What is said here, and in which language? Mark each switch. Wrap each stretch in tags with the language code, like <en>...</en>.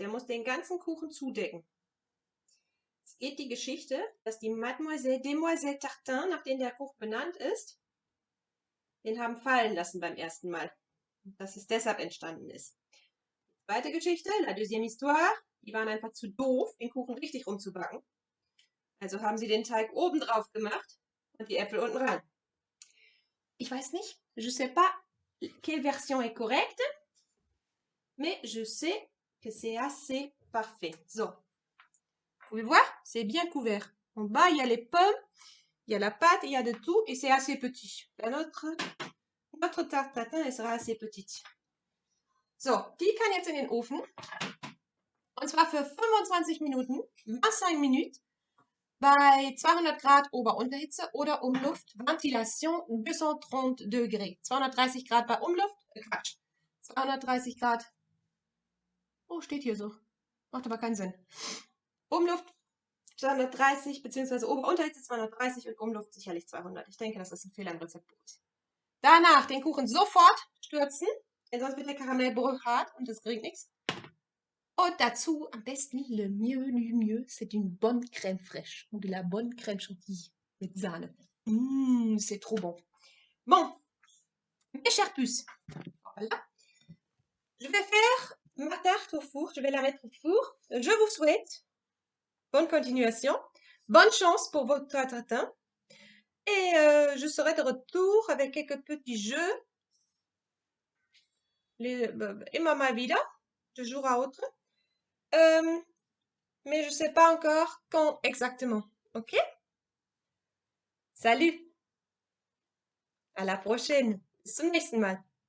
<de>Der muss den ganzen Kuchen zudecken. Es geht die Geschichte, dass die Demoiselle Tartin, nach der der Kuchen benannt ist, den haben fallen lassen beim ersten Mal. Dass es deshalb entstanden ist. Die zweite Geschichte,</de> <fr>la deuxième histoire,</fr> <de>die waren einfach zu doof, den Kuchen richtig rumzubacken. Also haben sie den Teig oben drauf gemacht und die Äpfel unten rein. Ich weiß nicht,</de> <fr>je sais pas quelle version est correcte, mais je sais que c'est assez parfait. So, vous pouvez voir, c'est bien couvert. En bas, il y a les pommes, il y a la pâte, il y a de tout et c'est assez petit. Notre tarte tatin, elle sera assez petite.</fr> <de>So, die kann jetzt in den Ofen. Und zwar für 25 Minuten,</de> <fr>25 minutes,</fr> <de>bei 200 Grad Ober-Unterhitze oder Umluftventilation 230 Degrés. 230 Grad bei Umluft, Quatsch. 230 Grad, oh, steht hier so. Macht aber keinen Sinn. Umluft 230 bzw. Ober-Unterhitze 230 und Umluft sicherlich 200. Ich denke, dass das ein Fehler im Rezeptbuch ist. Danach den Kuchen sofort stürzen, denn sonst wird der Karamellbrot hart und das bringt nichts. Und dazu am besten</de> <fr>le mieux du mieux, c'est une bonne crème fraîche ou de la bonne crème chantilly</fr> <de>mit Sahne.</de> <fr>C'est trop bon. Bon, mes chères puces, voilà. Je vais faire ma tarte au four, je vais la mettre au four. Je vous souhaite bonne continuation, bonne chance pour votre tatin. Et je serai de retour avec quelques petits jeux.</fr> <de>Immer mal wieder,</de> <fr>de jour à autre. Mais je ne sais pas encore quand exactement. Ok? Salut! À la prochaine!</fr> <de>Bis zum nächsten Mal!</de>